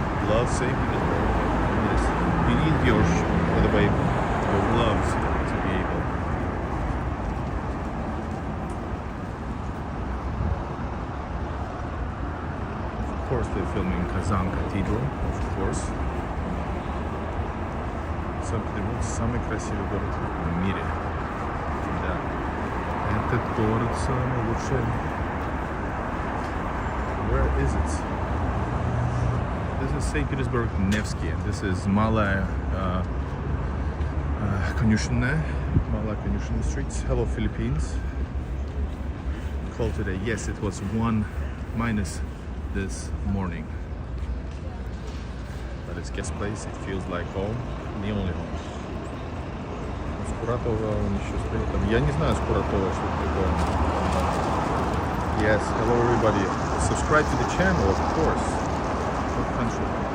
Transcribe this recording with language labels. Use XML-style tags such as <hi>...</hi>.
<en>Love St. Petersburg. Yes. You need your, by the way, your gloves to be able. Of course, they're filming Kazan Cathedral, of course.</en> <ru>Санкт-Петербург самый красивый город в мире. Этот город самый лучший.</ru> <en>Where is it? This is St. Petersburg, Nevsky. This is Malaya Konюшенная streets. Hello, Philippines. Cold today. Yes, it was 1 minus this morning. But it's guest place. It feels like home. The only home.</en> <ru>Скуратова он еще стоит там. Я не знаю Скуратова, что такое.</ru> <en>Yes, hello everybody. Subscribe to the channel, of course. What country?</en>